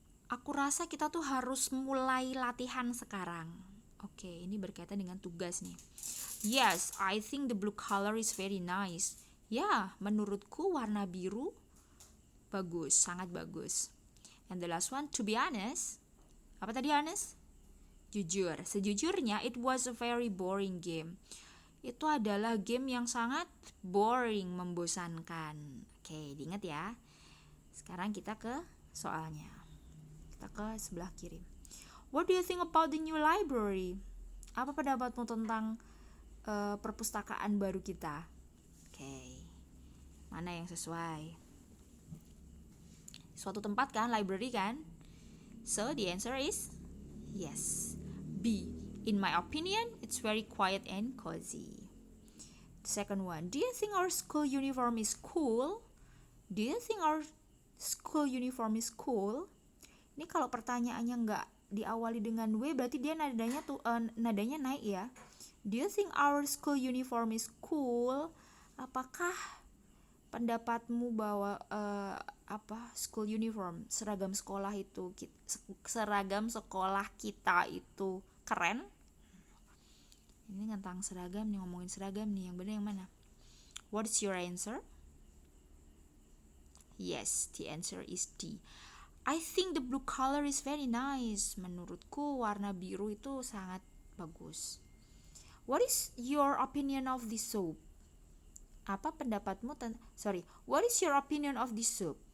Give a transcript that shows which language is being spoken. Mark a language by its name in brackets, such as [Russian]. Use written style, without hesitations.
[Indonesian] Aku rasa kita tuh harus mulai latihan sekarang. Oke, ini berkaitan dengan tugas nih. [English] Yes, I think the blue color is very nice. [Indonesian] Ya, menurutku warna biru bagus, sangat bagus. [English] And the last one, to be honest. [Indonesian] Apa tadi [English] honest? [Indonesian] Jujur. Sejujurnya, [English] it was a very boring game. [Indonesian] Itu adalah game yang sangat boring, membosankan. Oke, diingat ya. Sekarang kita ke soalnya. Kita ke sebelah kiri. [English] What do you think about the new library? [Indonesian] Apa pendapatmu tentang perpustakaan baru kita? Oke. Mana yang sesuai? Suatu tempat kan, [English] library [Indonesian] kan? [English] So the answer is yes, B. In my opinion, it's very quiet and cozy. The second one, do you think our school uniform is cool? Do you think our school uniform is cool? [Indonesian] Ini kalau pertanyaannya nggak diawali dengan W, berarti dia nadanya naik ya. [English] Do you think our school uniform is cool? [Indonesian] Apakah pendapatmu bahwa [English] school uniform, [Indonesian] seragam sekolah kita itu keren? Ini tentang seragam nih, ngomongin seragam nih, yang benar yang mana? [English] What's your answer? Yes, the answer is D. I think the blue color is very nice. [Indonesian] Menurutku warna biru itu sangat bagus. [English] What is your opinion of this soup? What is your opinion of this soup?